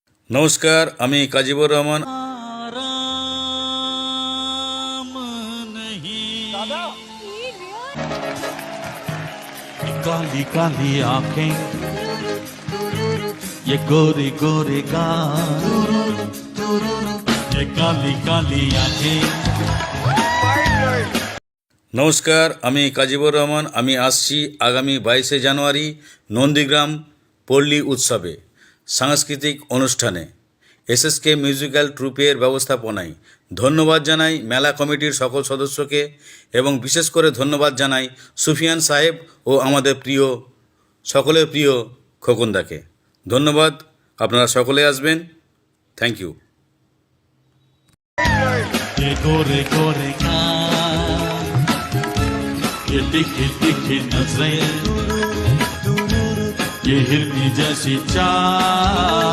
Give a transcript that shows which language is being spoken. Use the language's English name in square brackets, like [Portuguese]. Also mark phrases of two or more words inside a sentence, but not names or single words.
[Bangla] নমস্কার, আমি কাজীবুর রহমান। [Hindi] काली काली आंखें ये गोरे गोरे गाल ये काली काली आंखें। [Bangla] নমস্কার, আমি কাজীবুর রহমান। আমি আসছি আগামী 22শে জানুয়ারি নন্দীগ্রাম পল্লী উৎসবে সাংস্কৃতিক অনুষ্ঠানে এসএসকে মিউজিক্যাল ট্রুপের ব্যবস্থাপনায়। ধন্যবাদ জানাই মেলা কমিটির সকল সদস্যকে এবং বিশেষ করে ধন্যবাদ জানাই সুফিয়ান সাহেব ও আমাদের সকলের প্রিয় খোকনদাকে। ধন্যবাদ, আপনারা সকলে আসবেন। [English] Thank you. [Hindi] ये गोरे गोरे गाल ये दिखे दिखे नजरें ये हिरनी जैसी चाल।